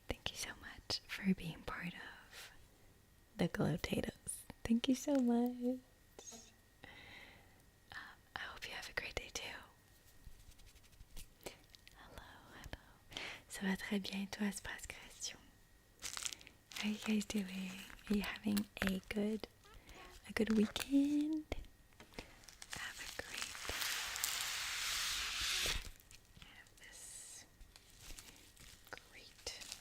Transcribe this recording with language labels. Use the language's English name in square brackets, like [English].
[English] Thank you so much for being part of the Glowtatoes. Thank you so much. I hope you have a great day too. Hello. [French] Ça va très bien et toi, Espace Création? [English] How are you guys doing? Are you having a good weekend? Have a great have this great.